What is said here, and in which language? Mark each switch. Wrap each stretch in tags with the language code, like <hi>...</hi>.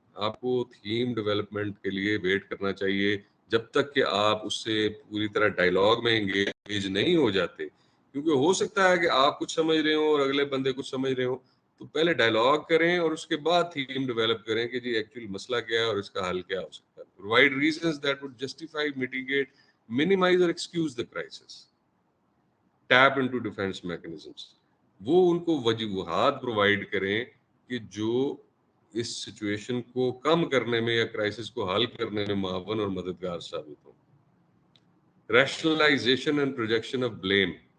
<ur>آپ کو theme development کے لیے ویٹ کرنا چاہیے جب تک کہ آپ اس سے پوری طرح ڈائیلاگ میں انگیج نہیں ہو جاتے. کیونکہ ہو سکتا ہے کہ آپ کچھ سمجھ رہے ہوں اور اگلے بندے کچھ سمجھ رہے ہوں, تو پہلے ڈائیلاگ کریں اور اس کے بعد تھیم ڈیولپ کریں کہ جی ایکچوئل مسئلہ کیا ہے اور اس کا حل کیا ہو سکتا ہے.</ur> <en>provide reasons that would justify, mitigate, minimize</en> <ur>اور</ur> <en>excuse the crisis. Tap into defense mechanisms.</en> <ur>وہ ان کو وجوہات پرووائڈ کریں کہ جو اس سچویشن کو کم کرنے میں یا کرائسس کو حل کرنے میں معاون اور مددگار ثابت ہوں.</ur> <en>Rationalization and projection of blame.</en>